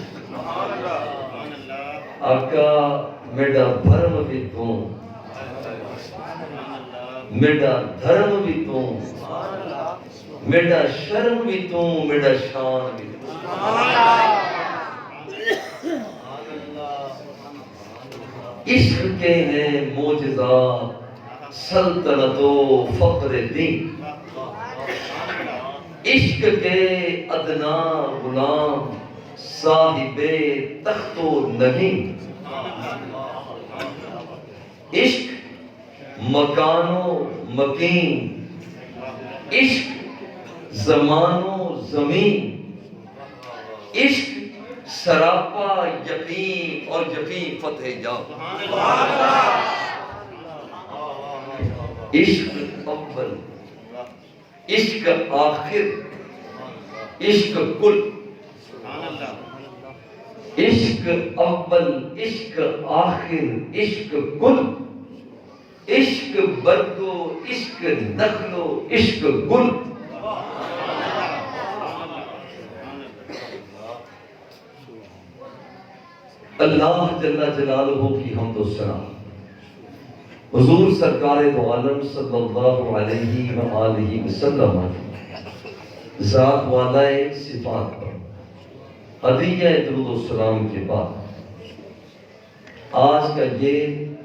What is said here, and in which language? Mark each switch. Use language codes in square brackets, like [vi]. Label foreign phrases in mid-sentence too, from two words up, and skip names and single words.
[ur] آقا میرا بھرم بھی تو، میرا دھرم بھی تو، میرا شرم بھی تو، میرا شان بھی تو، عشق کے ہیں معجزات، سلطنت و فخر دین، عشق کے ادنا غلام، صاحب تخت و نگین، عشق مکان و مکین، عشق زمان و زمین، عشق سراپا یقین اور یقین فتح جان، عشق اول، عشق آخر، عشق کل، [fa] عشق اول، عشق آخر، عشق کل، عشق برگو، عشق نخلو، عشق گل، [ur] اللہ [ar] جل جلالہ [ur] کی حمد و ثنا، حضور سرکار دو عالم [ar] صلی اللہ علیہ وآلہ وسلم [ur] ذات والائے صفات پر ہدیہ درود و سلام کے بعد آج کا یہ